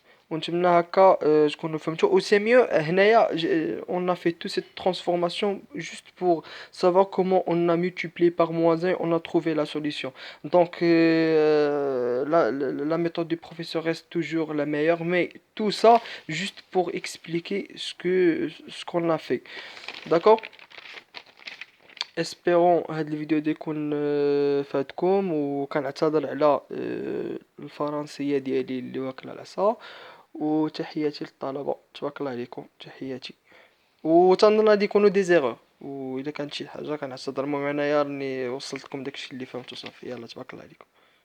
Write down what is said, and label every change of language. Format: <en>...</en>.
<ar>ونتمنى هكا تكونوا فهمتوا. و سي ميو هنايا</ar> <fr>on a fait toute cette transformation juste pour savoir comment on a multiplié par moins 1 on a trouvé la solution. Donc la méthode du professeur reste toujours la meilleure mais tout ça juste pour expliquer ce qu'on a fait. D'accord?</fr> <ar>espérons هاد الفيديو دي يكون فاتكم وكنعتذر على الفرنسية ديالي اللي واكلة العصا. وتحياتي للطلبة تبارك الله عليكم تحياتي. وتنظن غادي يكونوا دي زيغور واذا كانت شي حاجه كنعتذر. المهم انايا راني وصلتكم داكشي اللي فهمتو صافي. يلا تبارك الله عليكم.</ar>